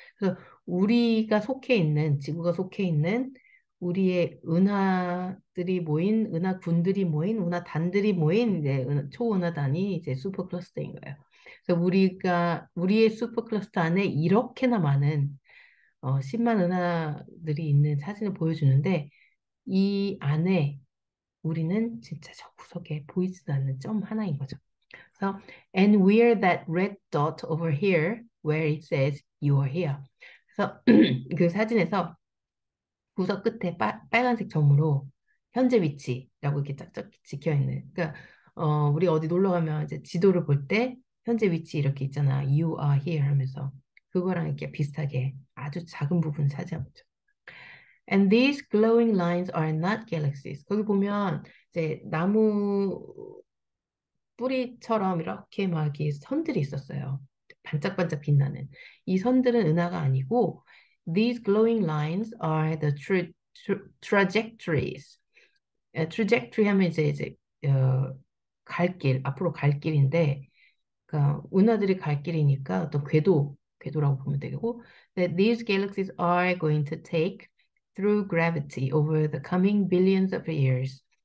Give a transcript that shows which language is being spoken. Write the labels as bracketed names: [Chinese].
[Korean] 그래서 우리가 속해 있는, 지구가 속해 있는 우리의 은하들이 모인, 은하군들이 모인, 은하단들이 모인 이제 초은하단이 이제 슈퍼 클러스터인 거예요. 그래서 우리의 슈퍼 클러스터 안에 이렇게나 많은 10만 은하들이 있는 사진을 보여주는데, 이 안에 우리는 진짜 저 구석에 보이지도 않는 점 하나인 거죠. 그래서 [English] and we're that red dot over here where it says you are here. [Korean] 그래서 그 사진에서 구석 끝에 빨간색 점으로 현재 위치라고 이렇게 짝짝 찍혀 있는. 그러니까 우리 어디 놀러 가면 이제 지도를 볼 때 현재 위치 이렇게 있잖아. [English] You are here [Korean] 하면서 그거랑 이렇게 비슷하게 아주 작은 부분 차지하고 있죠. [English] And these glowing lines are not galaxies. [Korean] 거기 보면 이제 나무 뿌리처럼 이렇게 막 이렇게 선들이 있었어요. 반짝반짝 빛나는. 이 선들은 은하가 아니고 [English] these glowing lines are the trajectories. [Korean] trajectory 하면 이제 갈 길, 앞으로 갈 길인데 그러니까 은하들이 갈 길이니까 어떤 궤도라고 보면 되고 [English] that these galaxies are going to take through gravity over the coming billions of years.